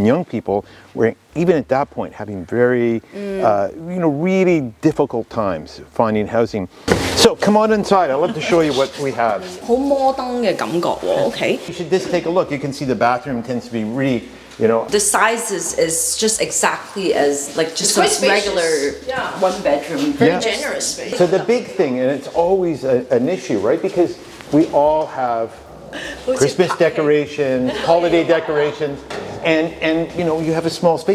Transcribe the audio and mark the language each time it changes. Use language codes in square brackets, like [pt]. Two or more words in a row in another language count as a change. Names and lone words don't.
[en] young people were even at that point having very, really difficult times finding housing. So come on inside. I'd love to show you what we have. [yue] 好摩登嘅感覺喎 ，OK。 [en] You should just take a look. You can see the bathroom tends to be really, you know. The size is just exactly as like just a regular one bedroom. Very generous space. So the big thing, and it's always an issue, right? Because we all have Christmas decorations, holiday decorations, and you have a small space.